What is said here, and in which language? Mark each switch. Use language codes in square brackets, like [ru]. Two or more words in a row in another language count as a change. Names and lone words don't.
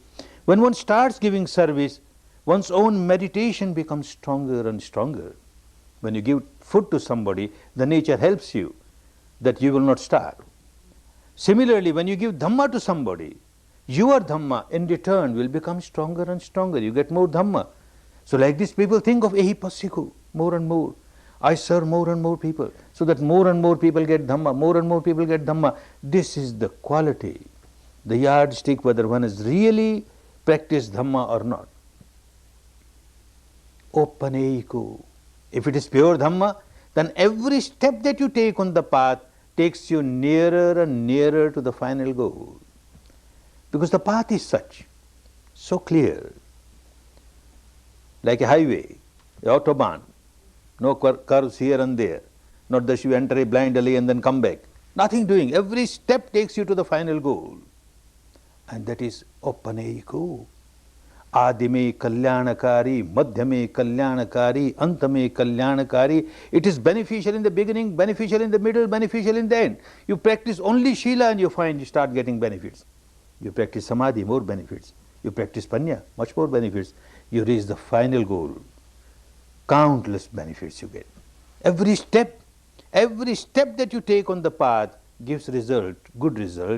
[en] When one starts giving service, one's own meditation becomes stronger and stronger. When you give food to somebody, the nature helps you that you will not starve. Similarly, when you give Dhamma to somebody, your Dhamma in return will become stronger and stronger. You get more Dhamma. So like this, people think of [pi] ehi passiku, [en] more and more. I serve more and more people, so that more and more people get Dhamma, more and more people get Dhamma. This is the quality, the yardstick whether one has really practiced Dhamma or not. Opaneiku. If it is pure Dhamma, then every step that you take on the path takes you nearer and nearer to the final goal. Because the path is such, so clear, like a highway, the autobahn, no curves here and there, not that you enter a blind alley and then come back. Nothing doing, every step takes you to the final goal. And that is Opaneiku. [pi] Adime kalyanakari, madhyame kalyanakari, antame kalyanakari. [en] It is beneficial in the beginning, beneficial in the middle, beneficial in the end. You practice only Shila and you find you start getting benefits. You practice Samadhi, more benefits. You practice Panya, much more benefits. You reach the final goal. Countless benefits you get. Every step that you take on the path gives result, good result.